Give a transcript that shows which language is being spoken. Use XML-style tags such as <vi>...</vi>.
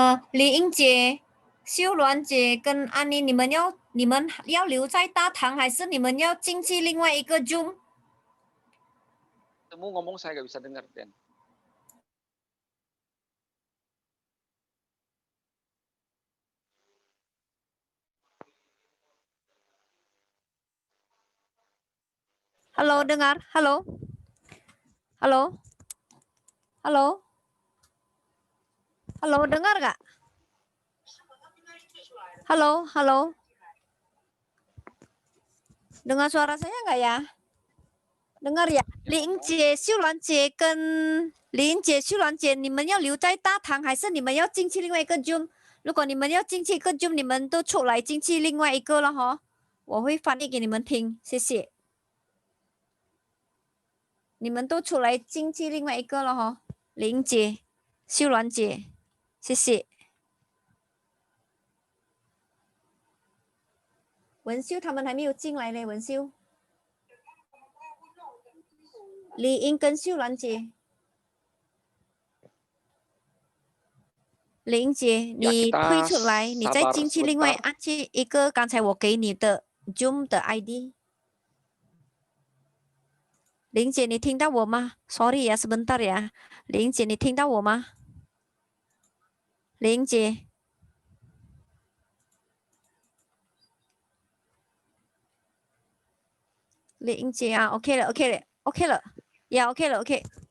<zh>李英姐、秀鸾姐跟安妮，你们要留在大堂，还是你们要进去另外一个 Zoom？</zh> <id>Kamu ngomong saya nggak bisa dengar, Den. Halo, dengar? Halo? Halo? Halo? Halo, dengar nggak? Halo, halo. Dengar suara saya nggak ya? Dengar ya?</id> <zh>林姐、秀兰姐跟林姐、秀兰姐，你们要留在大堂，还是你们要进去另外一个 Zoom？如果你们要进去一个 Zoom，你们都出来进去另外一个了哈。我会翻译给你们听，谢谢。你们都出来进去另外一个了哈。林姐、秀兰姐，谢谢。文秀他们还没有进来呢，文秀。李英跟秀兰姐。林姐，你退出来，你再进去另外按去一个刚才我给你的 Zoom 的 ID。林姐，你听到我吗 ？Sorry 呀，</zh> <id>sebentar ya。</id> <zh>林姐，你听到我吗？林姐，林姐啊，OK 了，OK 了，OK 了，呀，OK 了，OK。</zh>